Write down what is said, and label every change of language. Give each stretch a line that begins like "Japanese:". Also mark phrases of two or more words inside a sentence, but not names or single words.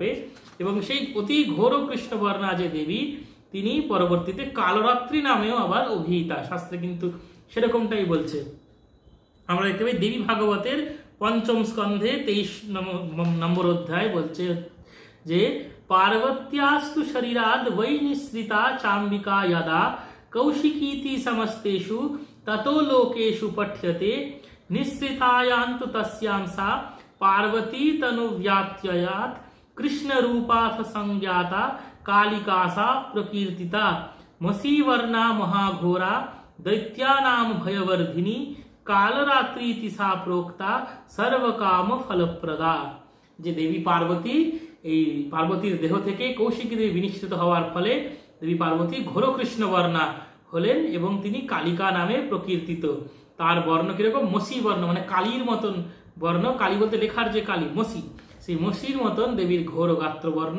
Bangla: এবং সেই অতি ঘোর কৃষ্ণবর্ণা যে দেবী, তিনি পরবর্তীতে কালরাত্রি নামেও আবার অভিহিতা, শাস্ত্রে কিন্তু সেরকমটাই বলছে। আমরা দেখতে পাই দেবী ভাগবতের 5ম স্কন্ধে 23 নম্বর অধ্যায় বলছে যে
Sanskrit: পার্বত্যাস্তু শরীরাদ वै निःसृता चाम्बिका यदा कौशिकीति समस्तेषु ततो लोकेषु पठ्यते निःसृतायान्तु तस्यां सा पार्वती तनुव्यात्ययात् कृष्णरूपाथ संज्ञाता कालिका सा प्रकीर्तिता मसीवर्णा महाघोरा दैत्यानां भयवर्धिनी कालरात्रीति सा प्रोक्ता सर्वकाम फलप्रदा।
Bangla: যে দেবী পার্বতী, এই পার্বতীর দেহ থেকে কৌশিকী দেবী বিনিশ্চিত হওয়ার ফলে দেবী পার্বতী ঘোর কৃষ্ণবর্ণা হলেন এবং তিনি কালিকা নামে প্রকীর্তিত। তার বর্ণ কিরকম? মসি বর্ণ, মানে কালীর মতন বর্ণ। কালী বলতে লেখার যে কালী, মসি, সেই মসির মতন দেবীর ঘোর গাত্র বর্ণ।